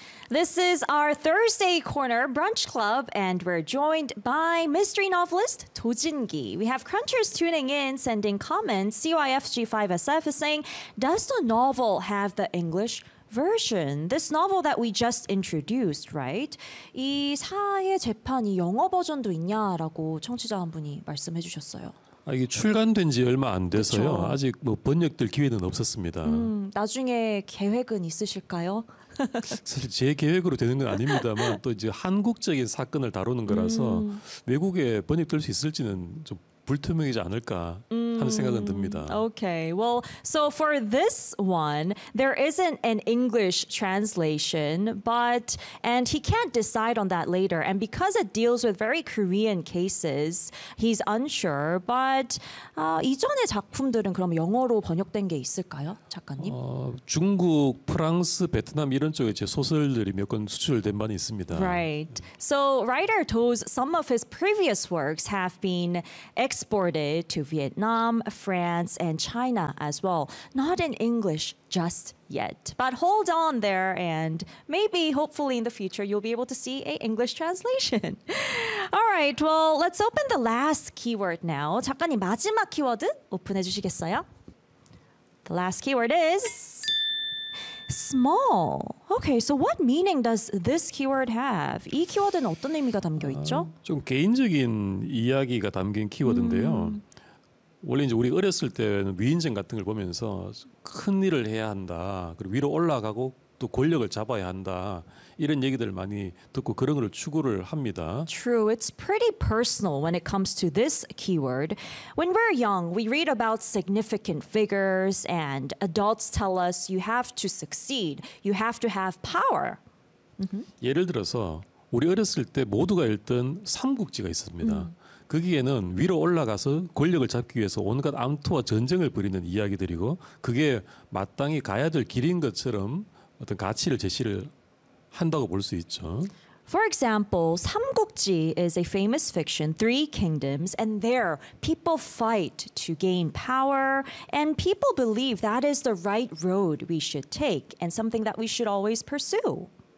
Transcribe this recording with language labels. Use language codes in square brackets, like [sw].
[en] This is our Thursday Corner Brunch Club, and we're joined by mystery novelist Do Jin-gi. We have crunchers tuning in, sending comments. CYFG5SF is saying, does the novel have the English version? This novel that we just introduced, right? [ko] 이 사의 재판이 영어 버전도 있냐라고 청취자 한 분이 말씀해 주셨어요. 아, 이게 출간된 지 얼마 안 돼서요. 그쵸? 아직 뭐 번역될 기회는 없었습니다. 나중에 계획은 있으실까요? 사실 제 계획으로 되는 건 아닙니다만 또 이제 한국적인 사건을 다루는 거라서 외국에 번역될 수 있을지는 좀 불투명이지 않을까 하는 생각은 듭니다. [en] Okay. Well, so for this one, there isn't an English translation, but and he can't decide on that later. And because it deals with very Korean cases, he's unsure. [ko] But 이전의 작품들은 그럼 영어로 번역된 게 있을까요, 작가님? 중국, 프랑스, 베트남 이런 쪽에 제 소설들이 몇 권 수출된 바 있습니다. [en] Right. So writer Do's some of his previous works have been exported to Vietnam, France, and China as well. Not in English just yet. But hold on there, and maybe, hopefully, in the future, you'll be able to see an English translation. All right, well, let's open the last keyword now. [ko] 작가님, 마지막 키워드 오픈해 주시겠어요? [en] The last keyword is small. Okay, so what meaning does this keyword have? [ko] 이 키워드는 어떤 의미가 담겨 있죠? 좀 개인적인 이야기가 담긴 키워드인데요. 원래 이제 우리 어렸을 때는 위인전 같은 걸 보면서 큰 일을 해야 한다. 그리고 위로 올라가고 또 권력을 잡아야 한다. 이런 얘기들 많이 듣고 그런 걸 추구를 합니다. [en] True. It's pretty personal when it comes to this keyword. When we're young, we read about significant figures and adults tell us you have to succeed. You have to have power. Mm-hmm. [ko] 예를 들어서 우리 어렸을 때 모두가 읽던 삼국지가 있습니다. 거기에는 위로 올라가서 권력을 잡기 위해서 온갖 암투와 전쟁을 벌이는 이야기들이고 그게 마땅히 가야 될 길인 것처럼 어떤 가치를 제시를 한다고 볼 수 있죠. [en] For example, 삼국지 is a famous fiction, Three Kingdoms, and there people fight to gain power, and people believe that is the right road we should take and something that we should always pursue.